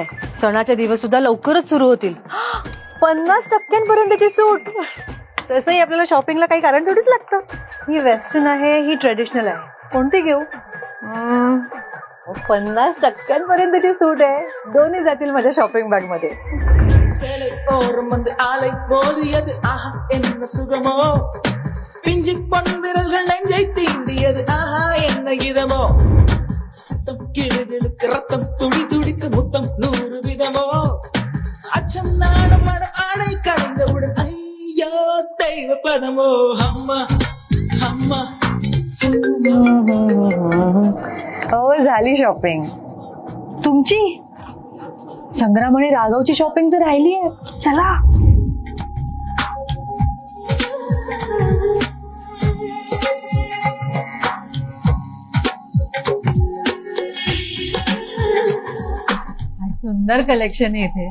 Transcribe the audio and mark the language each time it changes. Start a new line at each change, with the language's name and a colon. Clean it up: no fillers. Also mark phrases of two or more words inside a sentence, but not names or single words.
Marathi: सणाचे दिवस सुद्धा लवकरच सुरू होतील. 50% सूट. तसंही आपल्याला शॉपिंगला काही कारण थोडीच लागतं. ही वेस्टर्न आहे, ही ट्रेडिशनल आहे. कोणती घेऊ? 50% सूट आहे. दोन्ही जातील माझ्या
English: shopping bag
Marathi: मध्ये.
Tamil: ரத்தம் துடி துடிக்க முத்தம் 100 விதமோ அச்சம் நாடம் ஆடை கடந்தவுடன் ஐயோ தெய்வ பதமோ அம்மா அம்மா.
Marathi: झाली शॉपिंग तुमची. संग्राम आणि राघवची शॉपिंग तर राहिली आहे. चला. सुंदर कलेक्शन आहे इथे.